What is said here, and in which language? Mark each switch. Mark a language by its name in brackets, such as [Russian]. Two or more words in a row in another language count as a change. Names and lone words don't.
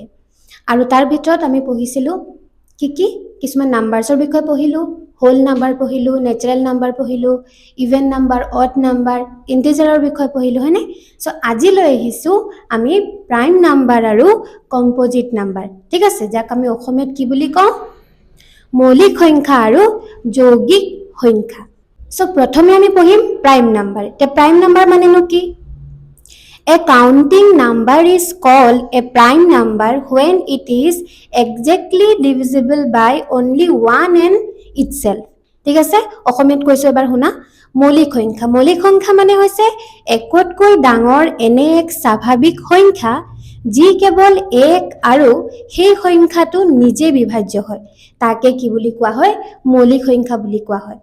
[Assamese] আৰু তাৰ ভিতৰত আমি পঢ়িছিলো কিছুমান নাম্বাৰছৰ বিষয়ে পঢ়িলো, [English] whole number [Assamese] পঢ়িলো, [English] natural number [Assamese] পঢ়িলো, [English] even number, odd number, [Assamese] ইন্টিজাৰৰ বিষয়ে পঢ়িলো হয়নে? সো আজি লৈ আহিছো আমি [English] prime number [Assamese] আৰু [English] composite number. [Assamese] ঠিক আছে, যাক আমি অসমীয়াত কি বুলি কওঁ? মৌলিক সংখ্যা আৰু যৌগিক সংখ্যা। [English] So, [Assamese] প্ৰথমে আমি পঢ়িম [English] prime number. [Assamese] ते [English] prime number [Assamese] মানে নো কি? [English] A counting number is called a prime number when it is exactly divisible by only one and itself. [Assamese] ঠিক আছে, অসমীয়াত কৈছো এবাৰ শুনা। মৌলিক সংখ্যা। মৌলিক সংখ্যা মানে হৈছে একতকৈ ডাঙৰ এনে এক স্বাভাৱিক সংখ্যা যি কেৱল এক আৰু সেই সংখ্যাটো নিজে বিভাজ্য হয়। তাকে কি বুলি কোৱা হয়? মৌলিক সংখ্যা বুলি কোৱা হয়।